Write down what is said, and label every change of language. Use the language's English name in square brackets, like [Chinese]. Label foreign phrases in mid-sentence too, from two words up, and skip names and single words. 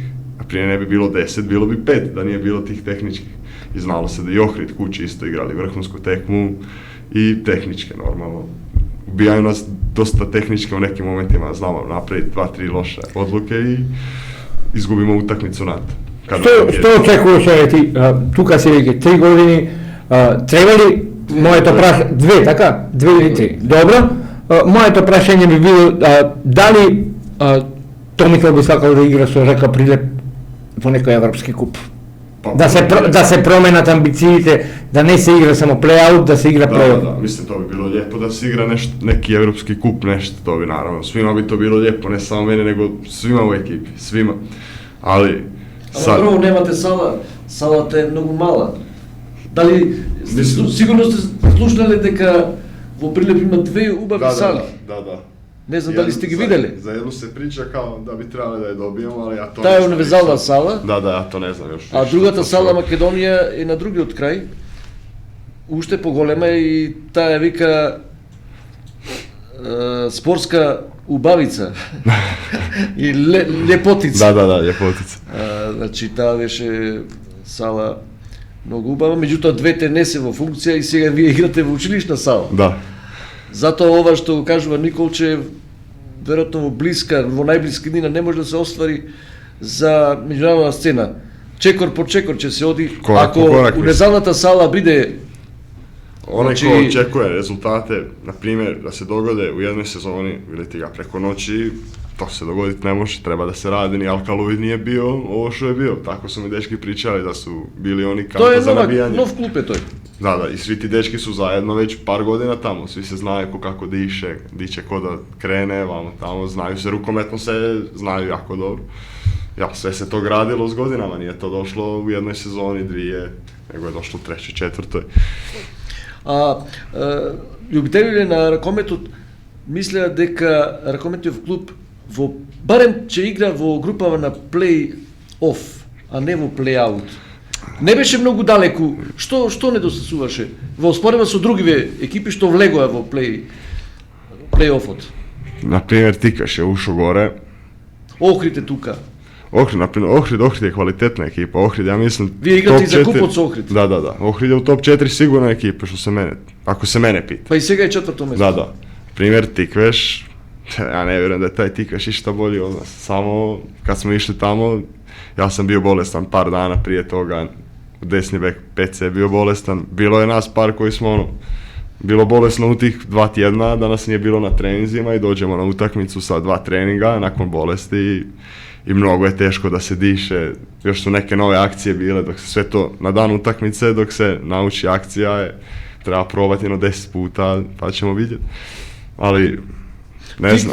[Croatian] A prije ne bi bilo 10, bilo bi 5 da nije bilo tih tehničkih. I znalo se da i Ohrid kući isto igrali vrhunsku tekmu i tehničke normalno. Ubijaju nas dosta tehničke u nekim momentima, znamo napraviti 2-3 loše odluke i izgubimo utakmicu na to. [Macedonian] Што очекуваш ти? Тука си веќе 3 години, треба ли моето прашање 2, така? 2 или 3. Добро. Моето прашање би било дали Томислав би сакал да игра со Рака Прилеп во некој европски куп? Да се променат амбициите, да не се игра само плей-аут, да се игра плей-оф. [Croatian] Da, mislim to bi bilo lijepo da se igra neki evropski kup, nešto, to bi naravno, svima bi to bilo lijepo, ne samo meni, nego svima u ekipi, svima. Ali, [Macedonian] Ама прво немате сала, салата е многу мала. Дали, сигурно сте слушнале дека во Прилеп има две убави сали. [Croatian] Da. [Macedonian] Не знам дали сте ги видели. [Croatian] Za jednu se priča kao da bi trebali da je dobijemo, ali ja to [Macedonian] Таа е [Croatian] ne znam. [Macedonian] универзална сала, [Croatian] Da, ja to ne znam još. [Macedonian] а другата сала Македонија е на другиот крај. Уште поголема и таа вика спортска убавица и лепотица. [Croatian] Da, ljepotica. [Macedonian] Значи таа беше сала многу убава, меѓутоа двете не се во функција и сега вие играте во училишна сала. Da. Затоа ова што го кажува Николче, веројатно во блиска, во најблиски днина не може да се оствари за меѓународна сцена. Чекор по чекор ќе се оди, Корак по ако корак, универзалната сала биде [Croatian] Onaj Znači- ko očekuje rezultate, na primjer, da se dogode u jednoj sezoni ili ti ga preko noći, to se dogoditi ne može, treba da se radi, ni Alkaloid nije bio ovo što je bio. Tako su mi dečki pričali da su bili oni [Macedonian] Тоа [Croatian] kanta [Macedonian] е [Croatian] za nabijanje. [Macedonian] нов клуб е тој. [Croatian] Da, i svi ti dečki su zajedno već par godina tamo, svi se znaju ko kako diše, diće ko da krene, vamo tamo, znaju se, rukometno se znaju jako dobro. Ja, sve se to gradilo s godinama, nije to došlo u jednoj sezoni, dvije, nego je došlo u trećoj, četvrtoj. [Macedonian] Љубителите на ракометот мислеа дека ракометниот клуб во барем ќе игра во групава на плей-оф, а не во плей-аут. Не беше многу далеку. Што недостасуваше во спореба со другиве екипи што влегоа во плей-офот? [Croatian] Naprimjer, Tikaš je ušao gore. [Macedonian] Охрид е тука. [Croatian] Ohrid je kvalitetna ekipa. Ohrid, ja mislim... [Macedonian] Вие играте и top за 4 купот со Охрид. [Croatian] Da. Ohrid je u top 4 sigurna ekipa, što se mene, ako se mene pita. [Macedonian] Па и сега е четврто место. [Croatian] Da. Primjer, Tikveš, ja ne vjerujem da je taj Tikaš išta bolji od nas. Samo kad smo išli tamo, Ja sam bio bolestan par dana prije toga, desni bek PC je bio bolestan, bilo je nas par koji smo bilo bolesno u tih 2 tjedna da nas nije bilo na treninzima i dođemo na utakmicu sa 2 treninga nakon bolesti i mnogo je teško da se diše, još su neke nove akcije bile, dok se sve to na dan utakmice, dok se nauči akcija, treba probati 10 puta pa ćemo vidjeti, ali ne znam.